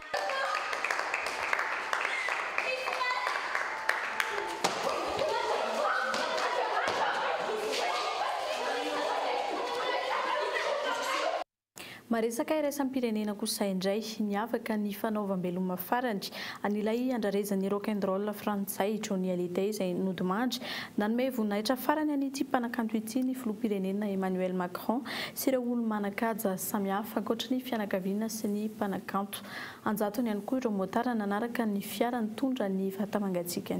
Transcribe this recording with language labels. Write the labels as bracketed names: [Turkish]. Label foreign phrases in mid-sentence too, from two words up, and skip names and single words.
[Malagasy] Maresaka iraisam-pirenena kosa indray niavaka ny fanaovam-beloma farany an'ilay andrarezan'ny [English] rock and roll [Malagasy] frantsay Johnny Hallyday izay nodimandry nanome voninahitra farany an'ity mpanakanto ity ny filoham-pirenena Emmanuel Macron sy ireo olo manan-kaja samihafa ankoatra ny fianakaviana sy ny mpanakanto. Anjatony ihany koa ireo motara nanaraka ny fiara nitondra ny vata-mangatsiakany.